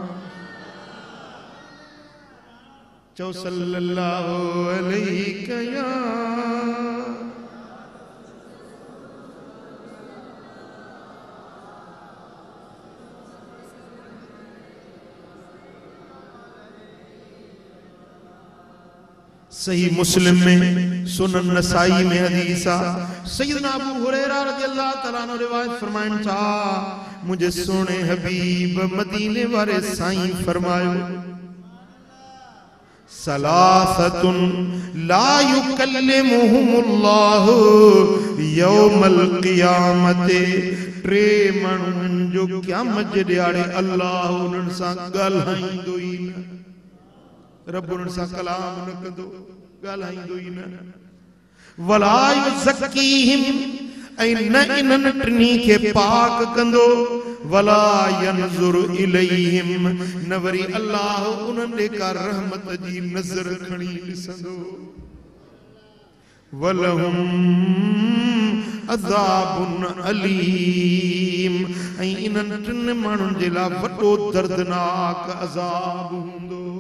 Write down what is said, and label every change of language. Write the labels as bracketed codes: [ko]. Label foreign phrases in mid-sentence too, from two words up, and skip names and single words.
[sd] चओ [ar] صلى الله عليه [sd] या सही मुस्लिम में, सुनन नसाई में हदीस आ, सैयदना अबू हुरैरा [ar] رضي الله تعالى عنه [sd] रिवायत फरमाइनि था, मुझे सोने हबीब मदीने वाले साईं फरमायो [ar] ثلاثة لا يكلمهم الله يوم القيامة, [sd] टे माण्हुनि जो क़यामत जे ॾियारे अल्लाह उन्हनि सां ॻाल्हाईंदो ई न, रब उन्हनि सां कलाम न कंदो, ॻाल्हाईंदो ई न। [ar] ولا يزكيهم, [sd] ऐं न इन्हनि टिनी खे पाक कंदो, [ar] ولا ينظر إليهم, [sd] न वरी अल्लाह उन्हनि ॾे का रहमत जी नज़र खणी ॾिसंदो। [ar] ولهم عذاب أليم, [sd] ऐं इन्हनि टिनि माण्हुनि जे लाइ वॾो दर्दनाक अज़ाब हूंदो।